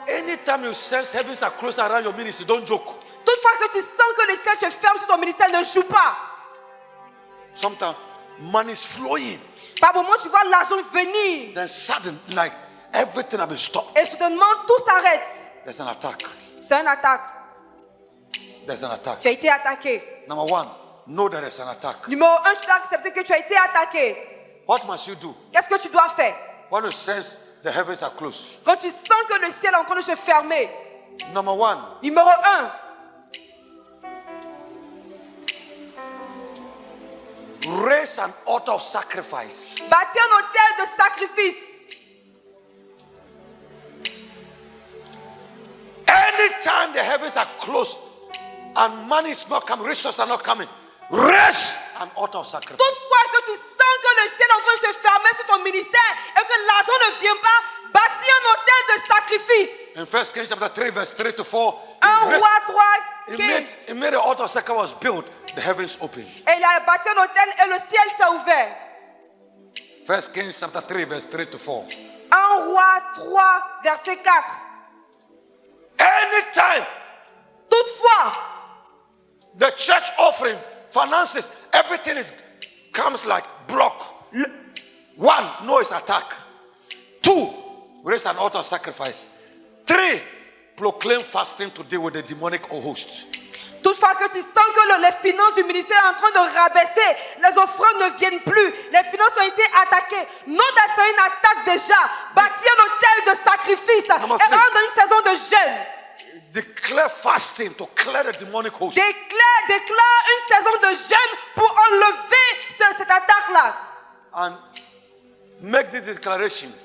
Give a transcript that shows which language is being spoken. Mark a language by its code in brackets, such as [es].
[en] Anytime you sense heavens are close around your ministry, don't joke. [fr] Toutefois que tu sens que le ciel se ferme sur ton ministère, ne joue pas. [en] Sometimes money is flowing, [fr] Par moment, tu vois l'argent venir. [en] then sudden, like everything has been stopped. [fr] Et soudainement, tout s'arrête. [en] There's an attack. [fr] C'est une attaque. [en] There's an attack. [fr] Tu as été attaqué. [en] Number one, know there is an attack. [fr] Numéro 1, tu dois accepter que tu as été attaqué. [en] What must you do? [fr] Qu'est-ce que tu dois faire? [en] When you sense the heavens are closed. [fr] Quand tu sens que le ciel est en train de se fermer. [en] Number one, [fr] Numéro 1, [en] raise an altar of sacrifice. [fr] bâtis un autel de sacrifice. [en] Anytime the heavens are closed and money is not coming, resources are not coming, raise an altar of sacrifice. [fr] Toutefois que tu sens que le ciel est en train de se fermer sur ton ministère et que l'argent ne vient pas, bâtis un autel de sacrifice. [en] In 1 Kings chapter 3, verse 3 to 4, [fr] 1 Roi 3, [en] he 15. made the altar of sacrifice was built, the heavens opened. [fr] Et il a bâti un autel et le ciel s'est ouvert. [en] 1 Kings chapter 3, verse 3 to 4. [fr] 1 Roi 3, verset 4. [en] Anytime [fr] Toutefois, [en] the church offering, finances, everything comes like block. One, no, it's attack. Two, raise an altar of sacrifice. Three, proclaim fasting to deal with the demonic hosts. [fr] toutefois que tu sens que les finances du ministère sont en train de rabaisser, les offrandes ne viennent plus, les finances ont été attaquées. Non, c'est une attaque déjà. Bâtis un autel de sacrifice et [en] Number [fr] rentre [en] three. [fr] dans une saison de jeûne. [en] Declare fasting to clear the demonic host. [fr] Déclare une saison de jeûne pour enlever cette attaque-là. [en] And make this declaration.